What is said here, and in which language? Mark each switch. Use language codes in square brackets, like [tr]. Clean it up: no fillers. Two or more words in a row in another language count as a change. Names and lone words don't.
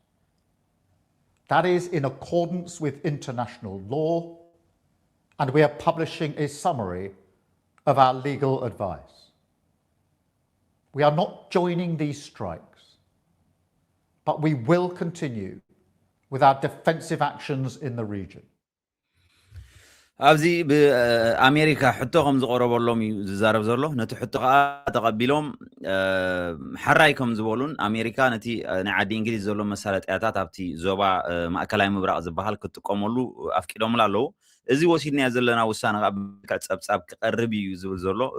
[en] That is in accordance with international law, and we are publishing a summary of our legal advice. We are not joining these strikes, but we will continue with our defensive actions in the region. [ti] ኣብዚ ብኣሜሪካ ሕቶ ከም ዝቐረበሎም እዩ ዝዛረብ ዘሎ ነቲ ሕቶ ከዓ ተቐቢሎም ሓራይ ከም ዝበሉን ኣሜሪካ ነቲ ናይ ዓዲ እንግሊዝ ዘሎ መሳለጥያታት ኣብቲ ዞባ ማእከላዊ ምብራቕ ዝበሃል ክትጥቀመሉ ኣፍቂዶምላ ኣለዉ እዚ ወሲድናዮ ዘለና ውሳነ ከዓ ፀብፃብ ክቐርብ እዩ ዝብል ዘሎ